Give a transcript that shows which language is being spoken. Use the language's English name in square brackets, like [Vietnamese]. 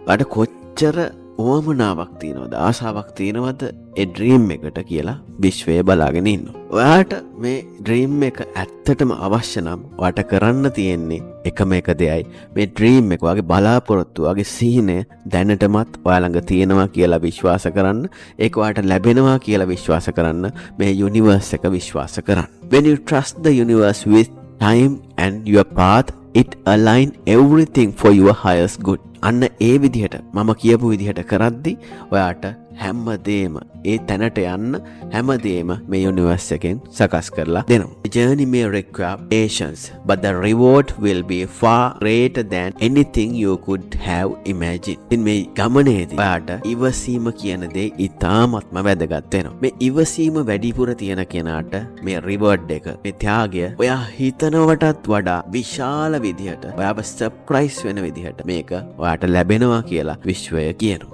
[Sinhala] ඔයාට කොච්චර ඕමනාවක් තියෙනවද ආසාවක් තියෙනවද ඒ ඩ්‍රීම් එකට කියලා විශ්වය බලාගෙන ඉන්නවා. ඔයාට මේ ඩ්‍රීම් එක ඇත්තටම අවශ්‍ය නම් ඔයාට කරන්න තියෙන්නේ එකම එක දෙයයි. මේ ඩ්‍රීම් එක වගේ බලාපොරොත්තු වගේ සීනය දැනටමත් ඔයා ළඟ තියෙනවා කියලා විශ්වාස කරන්න. ඒක ඔයාට ලැබෙනවා කියලා විශ්වාස කරන්න. මේ යුනිවර්ස් එක විශ්වාස කරන්න. [English] When you trust the universe with time and your path, it align everything for your highest good. [Sinhala] අන්න ඒ විදිහට මම කියපු විදිහට කරද්දි ඔයාට හැමදේම ඒ තැනට යන්න හැමදේම මේ යුනිවර්ස් එකෙන් සකස් කරලා දෙනවා. [English] The journey may require patience, but the reward will be far greater than anything you could have imagined. [Sinhala] ඉතින් මේ ගමනේදී ඔයාට ඉවසීම කියන දේ ඉතාමත්ම වැදගත් වෙනවා. මේ ඉවසීම වැඩිපුර තියෙන කෙනාට මේ රිවර්ඩ් එක, මේ ත්‍යාගය ඔයා හිතනවටත් වඩා විශාල විදිහට ඔයාව සර්ප්‍රයිස් වෙන විදිහට මේක ඔයාට ලැබෙනවා කියලා විශ්වය කියනවා.